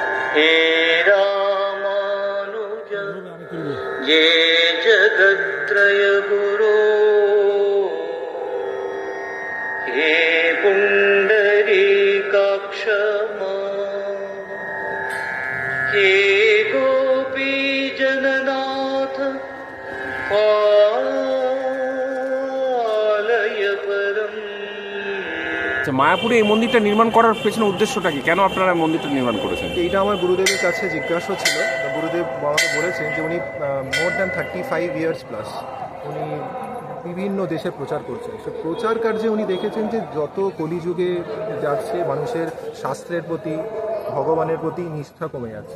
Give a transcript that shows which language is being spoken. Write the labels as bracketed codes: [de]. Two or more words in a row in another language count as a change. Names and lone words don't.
[sa] हे रामानुज ये जगत्त्रय गुरो हे पुंडरीकाक्ष हे गोपी जननाथ पालय परम। [bn] মায়াপুরে এই মন্দিরটা নির্মাণ করার পেছনে উদ্দেশ্যটা কি? কেন আপনারা মন্দিরটা নির্মাণ করেছেন? এইটা আমার গুরুদেবের কাছে জিজ্ঞাসা ছিল। গুরুদেব আমাকে বলেছেন যে উনি [en] more than 35 years plus [bn] উনি বিভিন্ন দেশে প্রচার করছেন। সে প্রচার কার্যে উনি দেখেছেন যে যত কলিযুগে যাচ্ছে মানুষের শাস্ত্রের প্রতি ভগবানের প্রতি নিষ্ঠা কমে যাচ্ছে।